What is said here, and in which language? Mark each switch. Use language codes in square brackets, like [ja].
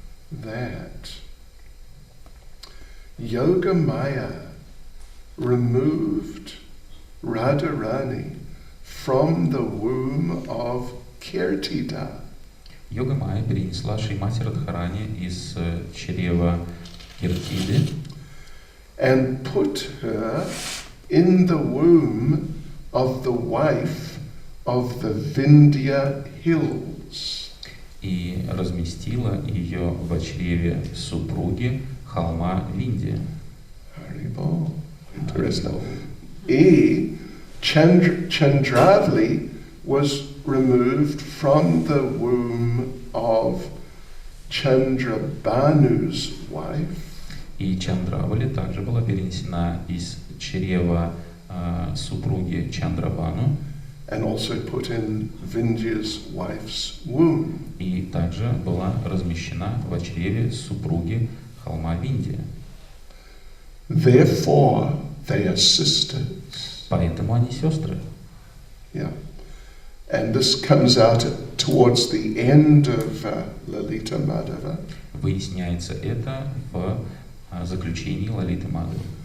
[en] that Yoga Maya removed Radharani from the womb of Kirtida. [ru] Йога Майя перенесла Шримати Радхарани из чрева Киртиды [en] And put her in the womb of the wife of the Vindhya hills. [ru] и разместила ее в чреве супруги холма Виндия. [en] Haribol. Interesting. Chandravali was removed from the womb of Chandrabanu's wife. [ru] И Чандравали также была перенесена из чрева супруги Чандрабану [en] And also put in Vindhya's wife's womb. [ru] и также была размещена в чреве супруги холма Виндия. [en] Therefore, they are sisters. [ru] Поэтому они сестры. [en] Yeah. And this comes out towards the end of Lalita Madhava. [ru] Выясняется это в заключении Лалиты Мадхавы.